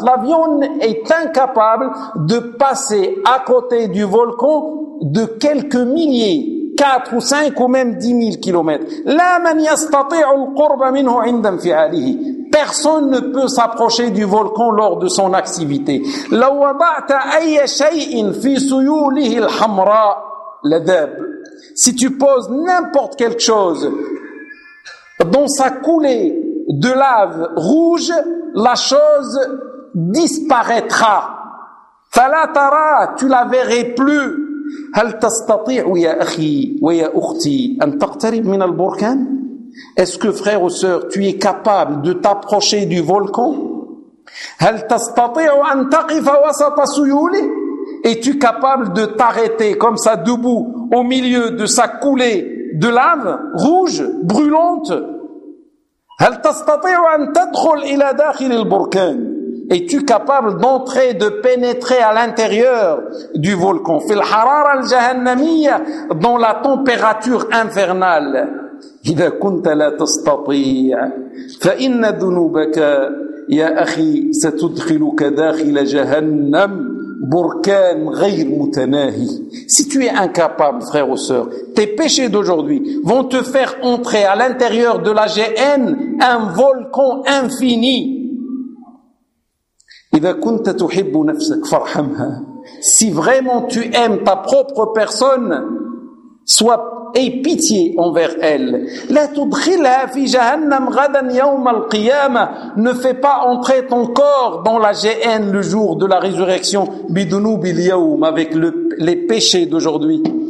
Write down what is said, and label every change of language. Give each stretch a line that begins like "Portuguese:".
French: L'avion est incapable de passer à côté du volcan de quelques milliers. 4 ou 5 ou même 10 000 km.
Arabic: La man yastati'u al qurba minhu 'inda infialihi.
French: Personne ne peut s'approcher du volcan lors de son activité.
Arabic: لو وضعت أي شيء في سيوله الحمراء لذاب.
French: Si tu poses n'importe quelque chose dans sa coulée de lave rouge, la chose disparaîtra.
Arabic: فلا ترى,
French: tu la verras plus.
Arabic: هل تستطيع يا أخي ويا أختي أن تقترب من البركان؟
French: Est-ce que frère ou sœur, tu es capable de t'approcher du volcan?
Arabic: هل تستطيع أن تقف وسط سيوله?
French: Es-tu capable de t'arrêter comme ça debout au milieu de sa coulée de lave rouge brûlante?
Arabic: هل تستطيع أن تدخل إلى داخل البركان?
French: Es-tu capable d'entrer, de pénétrer à l'intérieur du volcan?
Arabic: في الحرارة الجهنمية,
French: dans la température infernale.
Arabic: إذا كنت لا تستطيع فإن ذنوبك يا أخي ستدخلك داخل جهنم بركان غير متناهي.
French: Si tu es incapable, frère ou sœur, tes péchés d'aujourd'hui vont te faire entrer à l'intérieur de la Gehenne, un volcan infini.
Arabic: إذا كنت تحب نفسك فارحمها.
French: Si vraiment tu aimes ta propre personne, sois et pitié envers elle.
Arabic: La tudkhilha fi jahannam ghadan yawm al-qiyama.
French: Ne fais pas entrer ton corps dans la Gehenne le jour de la résurrection
Arabic: bidunub al-yawm,
French: avec les péchés d'aujourd'hui.